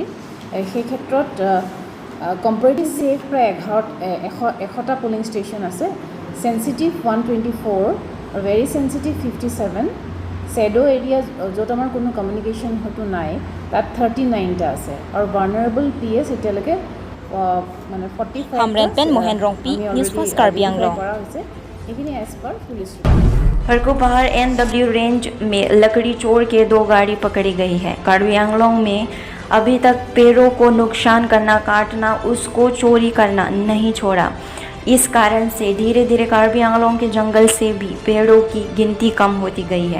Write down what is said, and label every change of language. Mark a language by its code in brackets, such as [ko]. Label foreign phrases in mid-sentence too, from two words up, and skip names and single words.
[as] সেই ক্ষেত্ৰত [en] comparative safe [as] প্ৰায় 100টা [en] polling station [as] আছে। সেন্সিটিভ 124 আৰু [en] very sensitive [as] 57, [en] shadow area [as] য'ত আমাৰ কোনো কমিউনিকেশ্যন হয়তো নাই তাত 39টা আছে, আৰু [en] vulnerable PS [as] এতিয়ালৈকে মানে 45 [hi] हमरेन पेन मोहन रोंगपी, न्यूज़ फर्स्ट कार्बी आंगलोंग। [as] কৰা হৈছে। এইখিনি [en] as per police. [hi] फरको पहाड़ NW रेंज में लकड़ी चोर के 2 गाड़ी पकड़ी गई है। कार्बी आंगलोंग में अभी तक पेड़ों को नुकसान करना, काटना, उसको चोरी करना नहीं छोड़ा। इस कारण से धीरे धीरे कार्बी आंगलोंग के जंगल से भी पेड़ों की गिनती कम होती गई है।